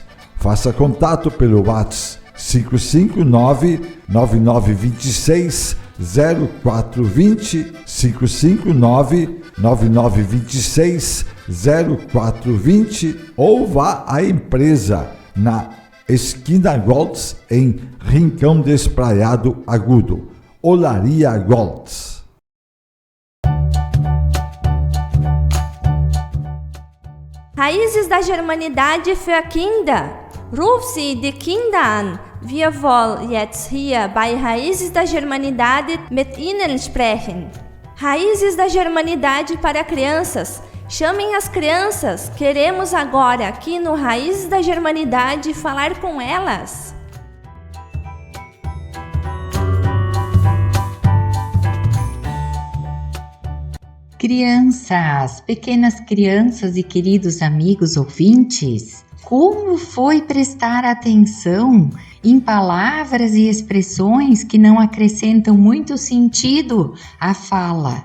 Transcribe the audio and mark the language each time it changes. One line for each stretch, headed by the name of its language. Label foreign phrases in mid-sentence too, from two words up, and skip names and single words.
Portuguese: Faça contato pelo WhatsApp 559-9926-0420, 559-9926-0420 ou vá à empresa na Esquina Golds, em Rincão Despraiado, Agudo. Olaria Golds.
German: Raízes da Germanidade für Kinder. Ruf sie die Kinder an. Wir wollen jetzt hier bei Raízes da Germanidade mit ihnen sprechen.
Portuguese: Raízes da Germanidade para crianças. Chamem as crianças. Queremos agora, aqui no Raízes da Germanidade, falar com elas. Crianças, pequenas crianças e queridos amigos ouvintes, como foi prestar atenção em palavras e expressões que não acrescentam muito sentido à fala?